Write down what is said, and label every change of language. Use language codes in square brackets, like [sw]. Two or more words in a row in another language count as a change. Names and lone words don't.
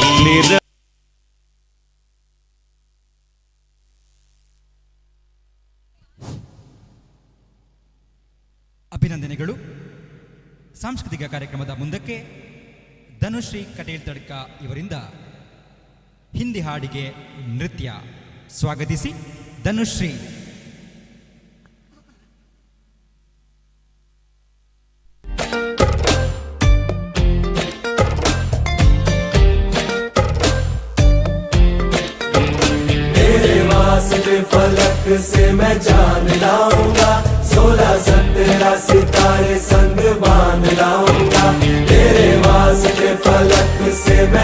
[kn] ಅಭಿನಂದನೆಗಳು. ಸಾಂಸ್ಕೃತಿಕ ಕಾರ್ಯಕ್ರಮದ ಮುಂದಕ್ಕೆ ಧನುಶ್ರೀ ಕಟೇಲ್ ತಡ್ಕ ಇವರಿಂದ ಹಿಂದಿ ಹಾಡಿಗೆ ನೃತ್ಯ ಸ್ವಾಗತಿಸಿ ಧನುಶ್ರೀ. [hi] फलक से मैं जान लाऊंगा 16-17 सितारे संग बांध लाऊंगा तेरे वास्ते फलक से मैं